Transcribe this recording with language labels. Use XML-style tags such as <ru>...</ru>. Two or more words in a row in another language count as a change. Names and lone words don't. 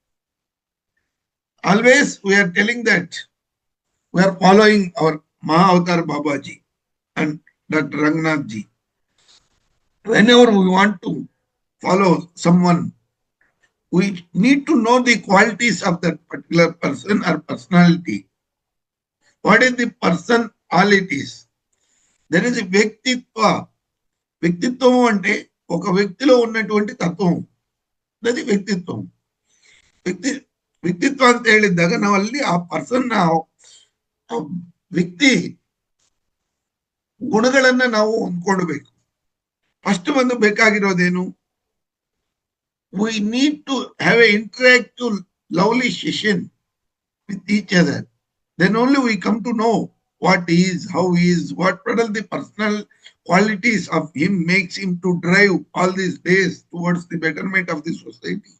<en>Always we are telling that we are following our Mahavatar Babaji and Dr. Rangnath ji. Whenever we want to follow someone, we need to know the qualities of that particular person or personality. What is the personalities? There is a Vyaktitva.</en> <te>వ్యక్తిత్వం అంటే ఒక వ్యక్తిలో ఉన్నటువంటి తత్వం, అది ವ್ಯಕ್ತಿತ್ವ.</te> <kn>ವ್ಯಕ್ತಿತ್ವ ಅಂತ ಹೇಳಿದಾಗ ನಾವಲ್ಲಿ ಆ ಪರ್ಸನ್ ವ್ಯಕ್ತಿ ಗುಣಗಳನ್ನ ನಾವು ಹೊಂದ್ಕೊಳ್ಬೇಕು. ಫಸ್ಟ್ ಒಂದು ಬೇಕಾಗಿರೋದೇನು?</kn> <en>we need to have an interactive lovely session with each other. Then only we come to know what he is, how he is, what are the personal qualities of him makes him to drive all these days towards the betterment of the society.</en>